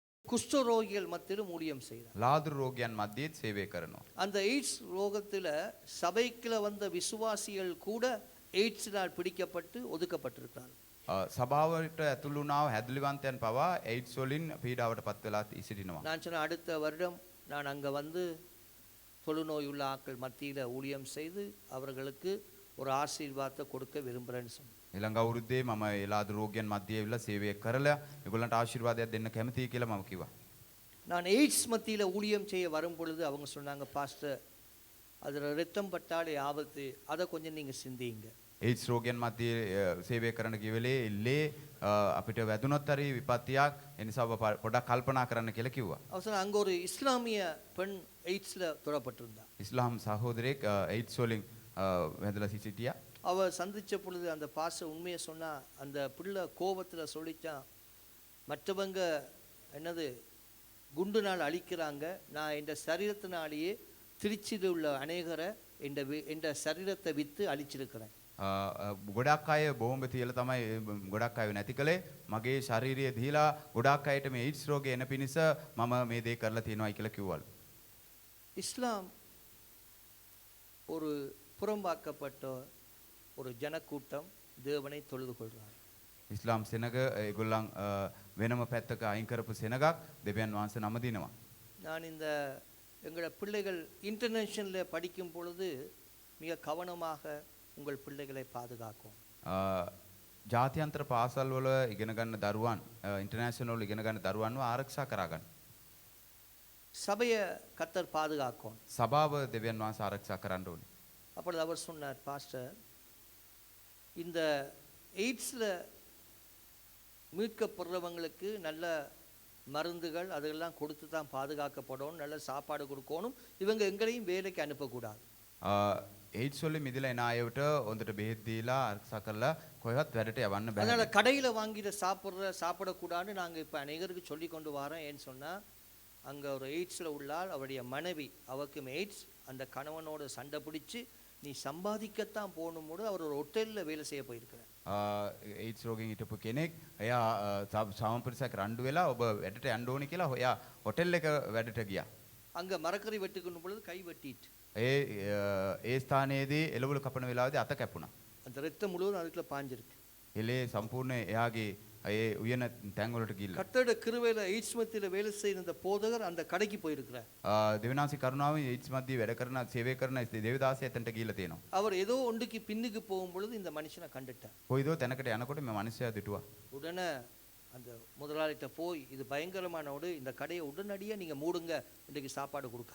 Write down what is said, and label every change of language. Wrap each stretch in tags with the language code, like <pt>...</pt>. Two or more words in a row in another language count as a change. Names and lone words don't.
<ta>குஷ்டரோகிகள் மத்தியிலும் ஊழியம் செய்கிறார்.</ta> <si>ලාදුරු රෝගයන් මැදේත් සේවය කරනවා.</si> <ta>அந்த எய்ட்ஸ் ரோகத்துல சபைக்குள்ள வந்த விசுவாசிகள் கூட எய்ட்ஸினால் பிடிக்கப்பட்டு ஒதுக்கப்பட்டிருக்கிறார்கள்.</ta> <si>සභාවට ඇතුළු වුණාව හැදලිවන්තයන් පවා AIDS වලින් පීඩාවට පත් වෙලා සිටිනවා.</si> <ta>நான் சொன்ன அடுத்த வருடம் நான் அங்க வந்து தொழுநோய் உள்ள ஆட்கள் மத்தியில ஊழியம் செய்து அவர்களுக்கு ஒரு ஆசீர்வாதத்தை கொடுக்க விரும்புகிறேன்னு சொன்னேன்.</ta> <si>ඊළඟ අවුරුද්දේ මම ඒ ලාදුරු රෝගයන් මැදේ ඇවිල්ලා සේවය කරලා ඒගොල්ලන්ට ආශිර්වාදයක් දෙන්න කැමතියි කියලා මම කිව්වා.</si> <ta>நான் எய்ட்ஸ் மத்தியில ஊழியம் செய்ய வரும் பொழுது அவங்க சொன்னாங்க, பாஸ்டர் அதில் ரத்தம் பட்டாலே ஆபத்து, அதை கொஞ்சம் நீங்க சிந்திங்க.</ta> <si>AIDS රෝගයන් මැදේ සේවය කරන්න ගිය වෙලේ ඉල්ලේ අපිට වැදුනොත් හරි විපත්තියක් ඒ නිසා ඔබ පොඩක් කල්පනා කරන්න කියලා කිව්වා.</si> <ta>அவசரம் அங்க ஒரு இஸ்லாமிய பெண் எய்ட்ஸ்ல தொடப்பட்டிருந்தா.</ta> <si>ඉස්ලාම් සහෝදරයෙක් AIDS වලින් වැදලා සිටියා.</si> <ta>அவ சந்திச்ச பொழுது அந்த பாஸ்டர் உண்மையை சொன்னா, அந்த பிள்ளை கோபத்துல சொல்லிச்சான், மற்றவங்க என்னது குண்டுனால் அழிக்கிறாங்க, நான் இந்த சரீரத்தினாலேயே திருச்சியில் உள்ள அநேகரை இந்த சரீரத்தை வித்து அழிச்சிருக்கிறேன்.</ta> <si>ගොඩක් අය බෝම්බ තියලා තමයි ගොඩක් අය නැති කළේ. මගේ ශාරීරිය දීලා ගොඩක් අයට මේ AIDS රෝගය එන පිණිස මම මේ දේ කරලා තියෙනවායි කියලා කිව්වලු.</si> <ta>இஸ்லாம் ஒரு புறம்பாக்கப்பட்ட ஒரு ஜனக்கூட்டம் தேவனை தொழுது கொள்றார்.</ta> <si>ඉස්ලාම් සෙනග ඒගොල්ලන් වෙනම පැත්තක අයින් කරපු සෙනගක් දෙවියන් වහන්සේ නම දිනවා.</si> <ta>நான் இந்த எங்களோட பிள்ளைகள் இன்டர்நேஷனல்ல படிக்கும் பொழுது மிக கவனமாக உங்கள் பிள்ளைகளை பாதுகாக்கும்.</ta> <si>ජාත්‍යන්තර පාසල් වල ඉගෙන ගන්න දරුවන් ඉන්ටර්නැෂනල් වල ඉගෙන ගන්න දරුවන්ව ආරක්ෂා කරා ගන්න.</si> <ta>சபையை கர்த்தர் பாதுகாக்கும்.</ta> <si>සභාව දෙවියන් වහන්සේ ආරක්ෂා කරන්න ඕනේ.</si> <ta>அப்பொழுது அவர் சொன்னார், பாஸ்டர் இந்த எய்ட்ஸ்ல மீட்கப்படுறவங்களுக்கு நல்ல மருந்துகள் அதெல்லாம் கொடுத்து தான் பாதுகாக்கப்படணும், நல்ல சாப்பாடு கொடுக்கணும், இவங்க எங்களையும் வேலைக்கு அனுப்பக்கூடாது.</ta> <si>AIDS වලින් මිදලා එන අයට හොඳට බෙහෙත් දීලා ආරක්ෂා කරලා කොහෙවත් වැඩට යවන්න බෑ.</si> <ta>அதனால கடையில வாங்கிட சாப்பிடக்கூடாதுன்னு நாங்க இப்ப அநேகருக்கு சொல்லி கொண்டு வரோம். ஏன்னு சொன்னா அங்க ஒரு எய்ட்ஸ்ல உள்ளால் அவருடைய மனைவி, அவருக்கும் எய்ட்ஸ், அந்த கணவனோட சண்டை பிடிச்சு நீ சம்பாதிக்கத்தான் போகணும்போது அவர் ஒரு ஹோட்டல்ல வேலை செய்ய போயிருக்கிறார்.</ta> <si>AIDS රෝගයෙන් හිටපු කෙනෙක් එයා සමපරිසයක් රණ්ඩු වෙලා ඔබ වැඩට යන්න ඕනේ කියලා ඔයා හොටෙල් එක වැඩට ගියා.</si> <ta>அங்க மரக்கறி வெட்டுக்கணும் பொழுது கை வெட்டிட்டு</ta> <si>ඒ ස්ථානයේදී එළවලු කපන වෙලාවේදී අත කැපුණා.</si> <ta>அந்த ரத்தம் முழுவதும் அதுக்குள்ள பாஞ்சிருக்கு.</ta> <si>එලේ සම්පූර්ණ එයාගේ ඒ උයන තැන් වලට ගිහිල්ලා.</si> <ta>கர்த்தருடைய கிருபையில எய்ட்ஸ் மத்தியில வேலை செய்யற அந்த போதகர் அந்த கடைக்கு போயிருக்கிறார்.</ta> <si>දෙවිනාසි කරුණාවෙන් AIDS මැදේ වැඩ කරන සේවය කරන දේවදාසය එතනට ගිහිල්ලා තියෙනවා.</si> <ta>அவர் ஏதோ ஒன்றுக்கு பின்னுக்கு போகும் பொழுது இந்த மனுஷனை கண்டுட்டார்.</ta> <si>කොයිදෝ තැනකට යනකොට මේ මිනිස්සයා දිටුවා.</si> <ta>உடனே அந்த முதலாளிட்ட போய், இது பயங்கரமானோடு, இந்த கடையை உடனடியா நீங்க மூடுங்க, இன்றைக்கு சாப்பாடு கொடுக்க.</ta>